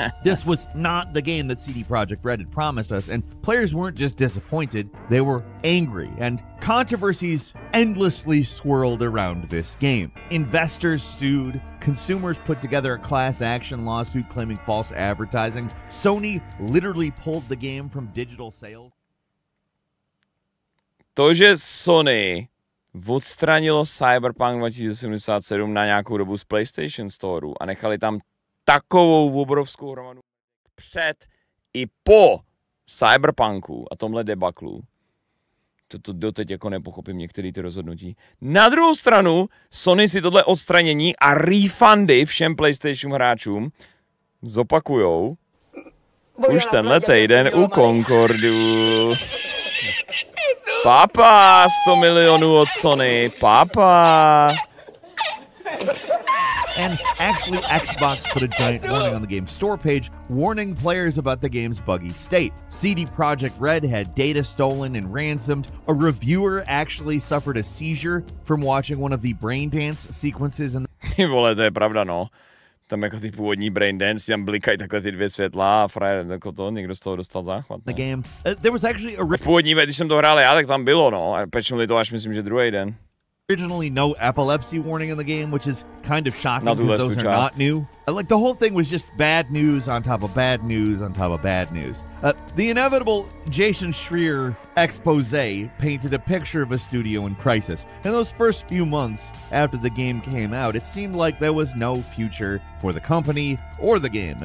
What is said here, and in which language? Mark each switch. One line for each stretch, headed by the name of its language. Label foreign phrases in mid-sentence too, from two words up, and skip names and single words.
English: This was not the game that CD Projekt Red had promised us, and players weren't just disappointed, they were angry, and controversies endlessly swirled around this game. Investors sued, consumers put together a class action lawsuit claiming false advertising. Sony literally pulled the game from digital sales.
Czech: To, že Sony odstranilo Cyberpunk 2077 na nějakou dobu z PlayStation Storeu a nechali tam takovou obrovskou hromadu před i po Cyberpunku a tomhle debaklu, to doteď jako nepochopím některé ty rozhodnutí. Na druhou stranu, Sony si tohle odstranění a refundy všem PlayStation hráčům zopakujou už tenhle týden u Concordu. Papa, 100 milionů od Sony, papa.
English: And actually, Xbox put a giant warning on the game's store page, warning players about the game's buggy state. CD Projekt Red had data stolen and ransomed. A reviewer actually suffered a seizure from watching one of the brain dance sequences in the...
Czech: Vole, to je pravda, no. Tam jako ty původní Braindance, tam blikají takhle ty dvě světla a frajer, jako to, někdo z toho dostal záchvat.
English: The game. There was actually a
Czech: původní, když jsem to hrál já, tak tam bylo, no. A pečnuli to až myslím, že druhý den.
English: Originally no epilepsy warning in the game, which is kind of shocking because those are
Czech: část.
English: not new. Like the whole thing was just bad news on top of bad news on top of bad news. The inevitable Jason Schreier expose painted a picture of a studio in crisis. In those first few months after the game came out, it seemed like there was no future for the company or the game.